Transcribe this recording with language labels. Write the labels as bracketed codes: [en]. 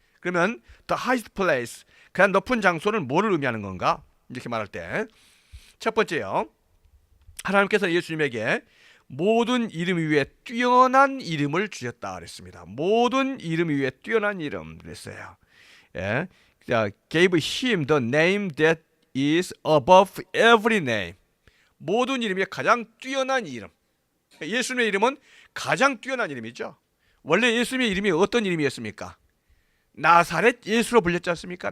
[ko] 그러면 [en] the highest place, [ko] 가장 높은 장소는 뭐를 의미하는 건가? 이렇게 말할 때 첫 번째요. 하나님께서 예수님에게 모든 이름 위에 뛰어난 이름을 주셨다 그랬습니다. 모든 이름 위에 뛰어난 이름 그랬어요. 예. [en] Gave him the name that is above every name. [ko] 모든 이름에 가장 뛰어난 이름. 예수님의 이름은 가장 뛰어난 이름이죠. 원래 예수님의 이름이 어떤 이름이었습니까? 나사렛 예수로 불렸지 않습니까?